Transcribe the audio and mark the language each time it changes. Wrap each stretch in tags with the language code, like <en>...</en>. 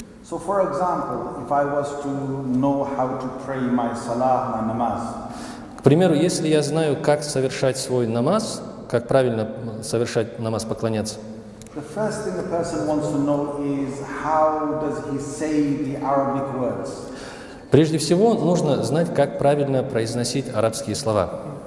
<en>So, for example, if I was to know how to pray my salah, my namaz.</en> <ru>К примеру, если я знаю, как совершать свой намаз, как правильно совершать намаз, поклоняться,</ru> <en>the first thing the person wants to know is how does he say the Arabic words.</en> <ru>Прежде всего, нужно знать, как правильно произносить арабские слова.</ru>